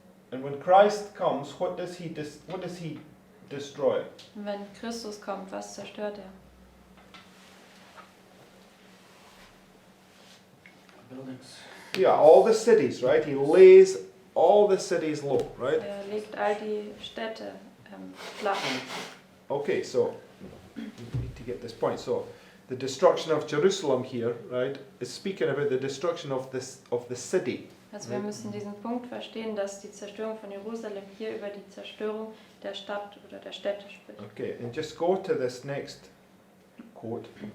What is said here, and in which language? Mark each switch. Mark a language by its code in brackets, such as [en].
[en] And when Christ comes, what does he destroy? [de] Und wenn Christus kommt, was zerstört er? [en] Buildings. Yeah, all the cities, right? He lays all the cities low, right? [de] Er legt all die Städte flach. [en] Okay, so we need to get this point. So the destruction of Jerusalem here, right, is speaking about the destruction of the city. [de] Also wir müssen diesen Punkt verstehen, dass die Zerstörung von Jerusalem hier über die Zerstörung der Stadt oder der Städte spricht. [en] Okay, and just go to this next quote.